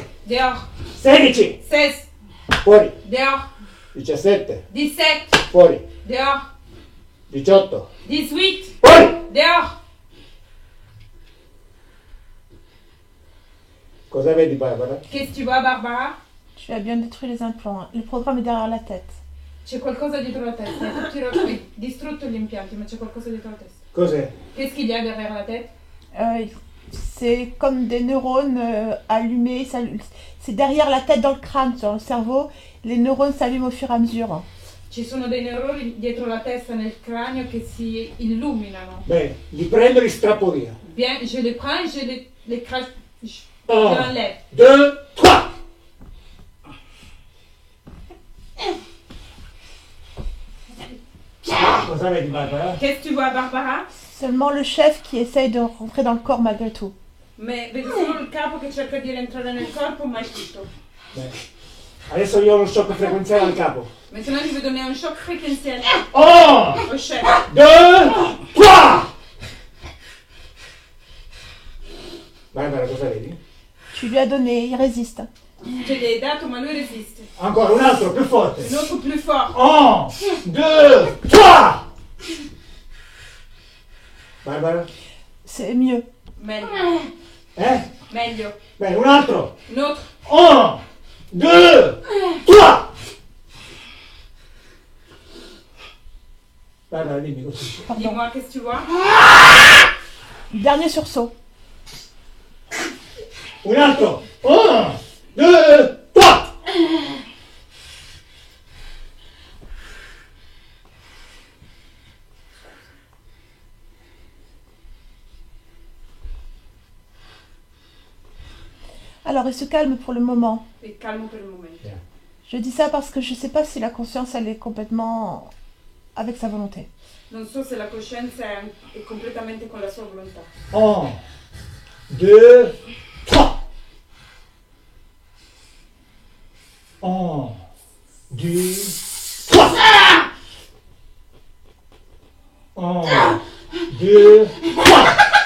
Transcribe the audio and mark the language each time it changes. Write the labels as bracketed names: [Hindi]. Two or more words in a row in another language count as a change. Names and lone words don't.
[French] dehors. 16 16 [Italian] fuori! [French] dehors. 17 17 [Italian] fuori! [French] dehors. 18 18 [Italian] fuori! [French] dehors. [Italian] Cosa vedi, Barbara? [French] Qu'est-ce que tu vois, Barbara? Tu as bien détruit les implants. Le programme est derrière la tête. [Italian] C'è qualcosa dietro la testa. Hai distrutto gli impianti, ma c'è qualcosa dietro la testa. Cos'è? [French] Qu'est-ce qu'il y a derrière la tête? C'est comme des neurones allumés. C'est derrière la tête dans le crâne, sur le cerveau. Les neurones s'allument au fur et à mesure. [Italian] Ci sono dei neuroni dietro la testa nel cranio che si illuminano. Bene, li prendo e li strappo via. [French] Bien, je les prends et je les crache. Je 1, l'enlève. 2, 3! [Italian] Cosa vedi, Barbara? [French] Qu'est-ce que tu vois, Barbara? Seulement le chef qui essaye de rentrer dans le corps malgré tout. [Italian] Mais vedi solo il capo che cerca di rientrare nel corpo, ma è tutto. Bene. Adesso io ho uno shock frequenziale al capo. [French] Maintenant, je vais donner un choc fréquentiel 1, au chef. 2, 3! [Italian] Barbara, cosa vedi? [French] Tu lui as donné, il résiste. Je l'ai [Italian] dato, ma lui [French] résiste. [Italian] Ancora, un altro, più forte. [French] Un autre plus fort. 1, 2, 3! Barbara? C'est mieux. [Italian] Meglio. Meglio. Bene, un altro. [French] Un autre. [Italian] 1, 2, 3! Barbara, dimmi così. [French] Pardon. Dis-moi, qu'est-ce que tu vois? Dernier sursaut. [Italian] Un altro. 1, 2, 3! [French] Alors, il se calme pour le moment. [Italian] Et calme per il momento. [French] Je dis ça parce que je ne sais pas si la conscience, elle est complètement avec sa volonté. [Italian] Non so se la coscienza è completamente con la sua volontà. 1, 2, 3! 1, 2, 3! 1, 2, 3!